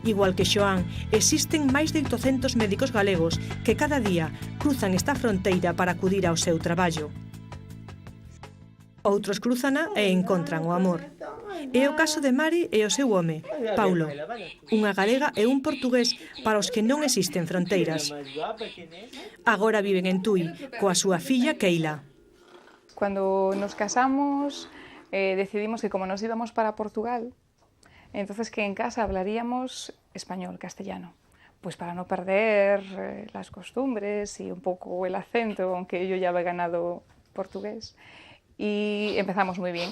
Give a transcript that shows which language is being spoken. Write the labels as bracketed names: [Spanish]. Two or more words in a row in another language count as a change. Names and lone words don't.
[Galician] Igual que Xoán, existen máis de 800 médicos galegos que cada día cruzan esta fronteira para acudir ao seu traballo. Outros cruzana e encontran o amor. É o caso de Mari e o seu home, Paulo, unha galega e un portugués para os que non existen fronteiras. Agora viven en Tui, coa súa filla Keila. [Spanish] Cuando nos casamos, decidimos que como nos íbamos para Portugal, entonces que en casa hablaríamos español, castellano, pues para no perder las costumbres y un poco el acento, aunque yo ya había ganado portugués, y empezamos muy bien.